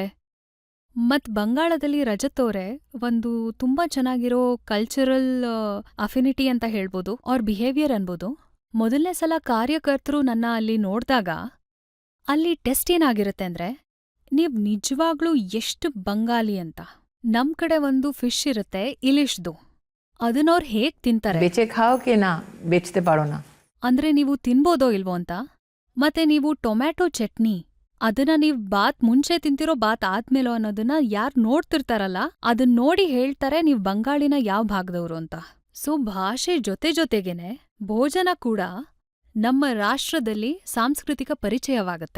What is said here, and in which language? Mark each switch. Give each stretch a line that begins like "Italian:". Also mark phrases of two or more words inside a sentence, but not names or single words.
Kannada: ಮತ್ ಬಂಗಾಳದಲ್ಲಿ ರಜತ್ ಅವ್ರೆ ಒಂದು ತುಂಬಾ ಚೆನ್ನಾಗಿರೋ
English: cultural affinity
Kannada: ಅಂತ ಹೇಳ್ಬೋದು, ಅವ್ರ ಬಿಹೇವಿಯರ್ ಅನ್ಬೋದು. ಮೊದಲನೇ ಸಲ ಕಾರ್ಯಕರ್ತರು ನನ್ನ ಅಲ್ಲಿ ನೋಡ್ದಾಗ ಅಲ್ಲಿ ಟೆಸ್ಟ್ ಏನಾಗಿರುತ್ತೆ ಅಂದ್ರೆ, ನೀವ್ ನಿಜವಾಗ್ಲೂ ಎಷ್ಟು ಬಂಗಾಲಿ ಅಂತ. ನಮ್ ಕಡೆ ಒಂದು ಫಿಶ್ ಇರುತ್ತೆ ಇಲಿಶ್ದು, ಅದನ್ನವ್ರು ಹೇಗ್ ತಿಂತಾರೆ
Bangla: বেচে খাও কি না বেচতে পারো না
Kannada: ಅಂದ್ರೆ ನೀವು ತಿನ್ಬೋದೋ ಇಲ್ವೋ ಅಂತ. ಮತ್ತೆ ನೀವು ಟೊಮ್ಯಾಟೊ ಚಟ್ನಿ ಅದನ್ನ ನೀವ್ ಬಾತ್ ಮುಂಚೆ ತಿಂತಿರೋ ಬಾತ್ ಆದ್ಮೇಲೋ ಅನ್ನೋದನ್ನ ಯಾರ್ ನೋಡ್ತಿರ್ತಾರಲ್ಲ ಅದನ್ ನೋಡಿ ಹೇಳ್ತಾರೆ ನೀವ್ ಬಂಗಾಳಿನ ಯಾವ ಭಾಗದವ್ರು ಅಂತ. ಸೊ ಭಾಷೆ ಜೊತೆಗೇನೆ ಭೋಜನ ಕೂಡ ನಮ್ಮ ರಾಷ್ಟ್ರದಲ್ಲಿ ಸಾಂಸ್ಕೃತಿಕ ಪರಿಚಯವಾಗತ್ತೆ.